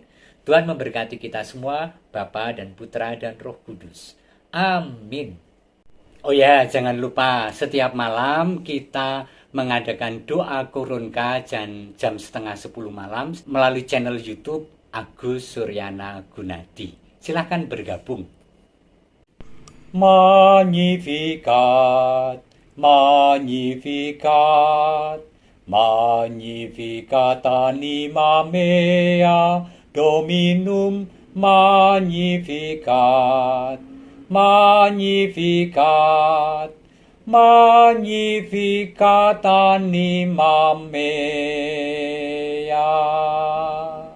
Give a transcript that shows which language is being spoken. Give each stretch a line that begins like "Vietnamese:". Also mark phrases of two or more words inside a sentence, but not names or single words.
Indonesian: Tuhan memberkati kita semua, Bapa dan Putra dan Roh Kudus. Amin. Oh ya, jangan lupa setiap malam kita mengadakan doa Koronka jam 9:30 malam melalui channel YouTube Agus Suryana Gunadi. Silakan bergabung.
Latin: Magnificat, Magnificat, Magnificat anima mea, Dominum Magnificat, Magnificat, Magnificat anima mea.